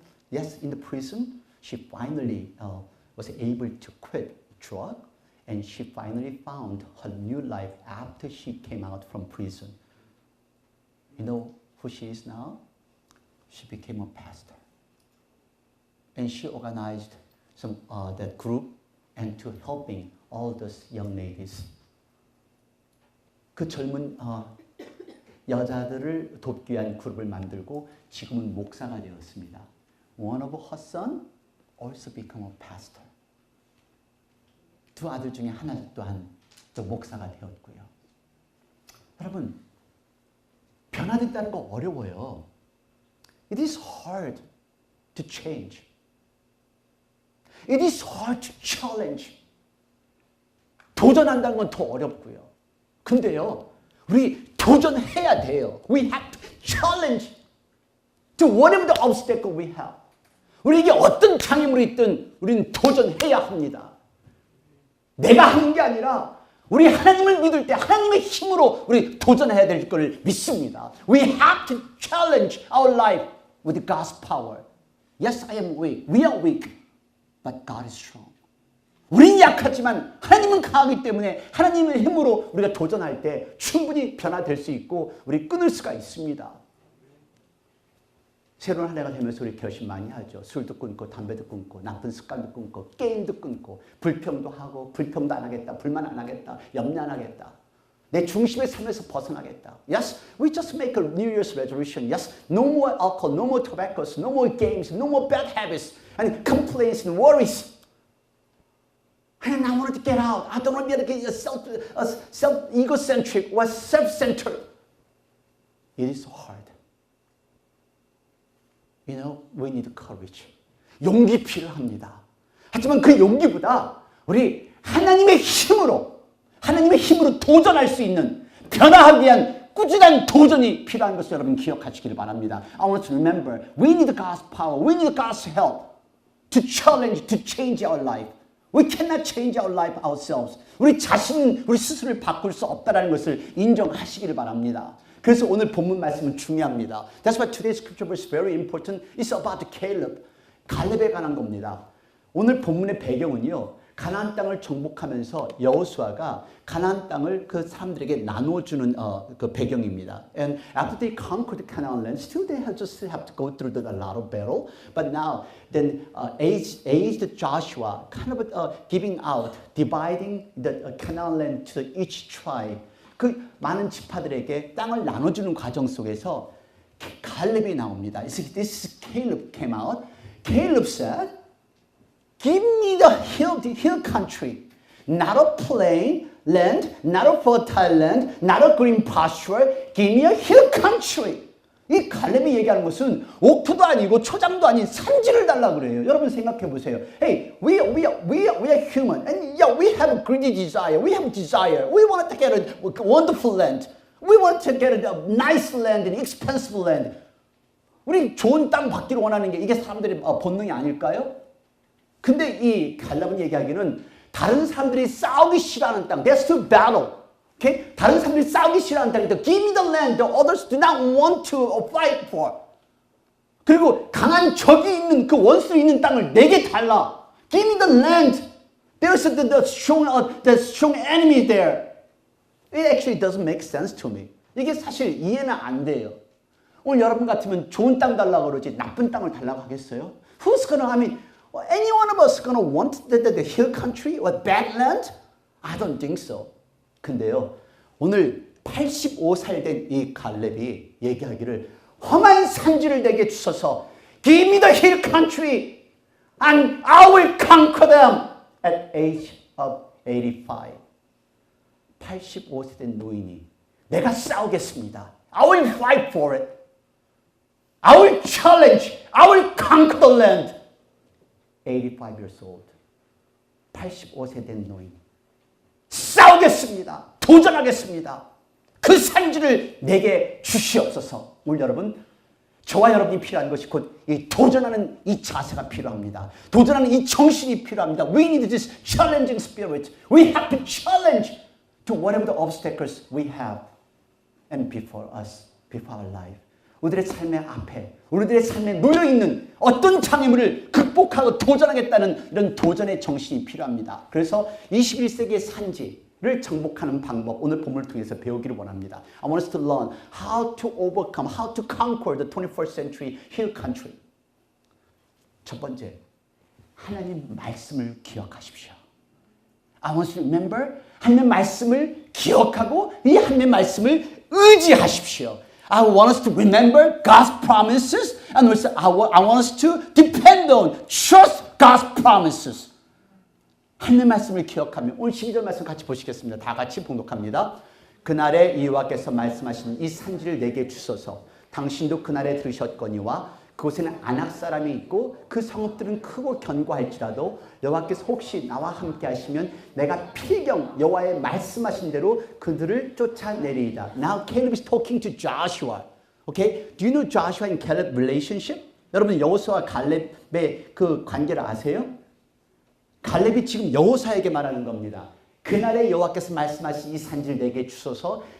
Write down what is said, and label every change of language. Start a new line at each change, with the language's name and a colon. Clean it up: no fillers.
English: Yes, in the prison, she finally was able to quit drug, and she finally found her new life after she came out from prison. You know who she is now? She became a pastor, and she organized that group and to helping all those young ladies.
Korean: 그 젊은 여자들을 돕기 위한 그룹을 만들고 지금은 목사가 되었습니다.
English: One of her son also became a pastor.
Korean: 두 아들 중에 하나 또한 또 목사가 되었고요. 여러분, 변화됐다는 거 어려워요.
English: It is hard to change. It is hard to challenge.
Korean: 도전한다는 건 더 어렵고요. 근데요, 우리 도전해야 돼요.
English: We have to challenge to whatever the obstacle we have.
Korean: 우리에게 어떤 장애물이 있든 우리는 도전해야 합니다. 내가 하는 게 아니라 우리 하나님을 믿을 때 하나님의 힘으로 우리 도전해야 될 걸 믿습니다.
English: We have to challenge our life with God's power. Yes, I am weak. We are weak. But God is strong.
Korean: 우리는 약하지만 하나님은 강하기 때문에 하나님의 힘으로 우리가 도전할 때 충분히 변화될 수 있고 우리 끊을 수가 있습니다. 새로운 한 해가 되면서 우리 결심 많이 하죠. 술도 끊고 담배도 끊고 나쁜 습관도 끊고 게임도 끊고 불평도 하고 불평도 안 하겠다. 불만 안 하겠다. 염려 안 하겠다. 내 중심의 삶에서 벗어나겠다.
English: Yes, we just make a New Year's resolution. Yes, no more alcohol, no more tobacco, no more games, no more bad habits and complaints and worries. And I wanted to get out. I don't want to be like self-egocentric or self-centered. It is so hard. You know, we need courage.
Korean: 용기 필요합니다. 하지만 그 용기보다 우리 하나님의 힘으로 도전할 수 있는 변화하기 위한 꾸준한 도전이 필요한 것을 여러분 기억하시길 바랍니다.
English: I want to remember, we need God's power. We need God's help to challenge, to change our life. We cannot change our life ourselves.
Korean: 우리 스스로를 바꿀 수 없다는 것을 인정하시길 바랍니다. 그래서 오늘 본문 말씀은 중요합니다.
English: That's why today's scripture verse is very important. It's about Caleb.
Korean: 갈렙에 관한 겁니다. 오늘 본문의 배경은요. 가나안 땅을 정복하면서 여호수아가 가나안 땅을 그 사람들에게 나눠주는 그 배경입니다.
English: And after they conquered Canaan land, still they just have to go through a lot of battle. But now, then aged Joshua kind of giving out, dividing the Canaan land to each tribe.
Korean: 그 많은 지파들에게 땅을 나눠주는 과정 속에서 갈렙이 나옵니다.
English: This is Caleb came out. Caleb said, "Give me the hill country, not a plain land, not a fertile land, not a green pasture. Give me a hill country."
Korean: 이 갈렙이 얘기하는 것은 옥토도 아니고 초장도 아닌 산지를 달라 그래요. 여러분 생각해 보세요.
English: Hey, we are human, and yeah, we have a greedy desire. We have desire. We want to get a wonderful land. We want to get a nice land, an expensive land.
Korean: 우리 좋은 땅 받기를 원하는 게 이게 사람들의 본능이 아닐까요? 근데 이 갈렙은 얘기하기는 다른 사람들이 싸우기 싫어하는 땅,
English: that's to battle. Okay?
Korean: 다른 사람들이 싸우기 싫어하는 땅인데,
English: give me the land the others do not want to fight for.
Korean: 그리고 강한 적이 있는 그 원수 있는 땅을 내게 달라.
English: Give me the land. There's the strong enemy there. It actually doesn't make sense to me.
Korean: 이게 사실 이해는 안 돼요. 오늘 여러분 같으면 좋은 땅 달라고 그러지 나쁜 땅을 달라고 하겠어요?
English: Who's gonna, any one of us gonna want the hill country or bad land? I don't think so.
Korean: 근데요, 오늘 85살 된 이 갈렙이 얘기하기를 험한 산지를 내게 주소서.
English: Give me the hill country and I will conquer them at age of 85.
Korean: 85세 된 노인이 내가 싸우겠습니다.
English: I will fight for it. I will challenge. I will conquer the land. 85 years old.
Korean: 85세 된 노인. 싸우겠습니다. 도전하겠습니다. 그 산지를 내게 주시옵소서. 오늘 여러분, 저와 여러분이 필요한 것이 곧 이 도전하는 이 자세가 필요합니다. 도전하는 이 정신이 필요합니다.
English: We need this challenging spirit. We have to challenge to whatever the obstacles we have and before us, before our life.
Korean: 우리들의 삶의 앞에, 우리들의 삶에 놓여있는 어떤 장애물을 극복하고 도전하겠다는 이런 도전의 정신이 필요합니다. 그래서 21세기의 산지를 정복하는 방법, 오늘 본문을 통해서 배우기를 원합니다.
English: I want us to learn how to overcome, how to conquer the 21st century hill country.
Korean: 첫 번째, 하나님 말씀을 기억하십시오.
English: I want you to remember,
Korean: 하나님의 말씀을 기억하고 이 하나님의 말씀을 의지하십시오.
English: I want us to remember God's promises and also I want us to depend on, trust God's promises.
Korean: 하나님의 말씀을 기억하면 오늘 12절 말씀 같이 보시겠습니다. 다 같이 봉독합니다. 그날에 여호와께서 말씀하신 이 산지를 내게 주소서. 당신도 그날에 들으셨거니와 그곳에는 아낙 사람이 있고 그 성읍들은 크고 견고할지라도 여호와께서 혹시 나와 함께 하시면 내가 필경 여호와의 말씀하신 대로 그들을 쫓아내리이다.
English: Now Caleb is talking to Joshua. Okay? Do you know Joshua and Caleb relationship?
Korean: 여러분 여호수아와 갈렙의 그 관계를 아세요? 갈렙이 지금 여호수아에게 말하는 겁니다. 그날에 여호와께서 말씀하신 이 산지를 내게 주소서.